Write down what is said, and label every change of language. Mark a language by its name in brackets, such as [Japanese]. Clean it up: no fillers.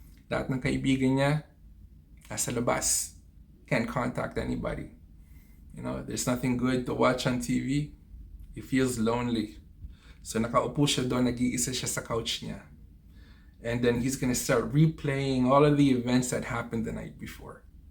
[Filipino] Lahat ng kaibigan niya, nasa labas. [English] Can't contact anybody. There's nothing good to watch on TV. He feels lonely. [Filipino] So nakaupo siya doon, nag-iisa siya sa couch niya. [English] And then he's gonna start replaying all of the events that happened the night before.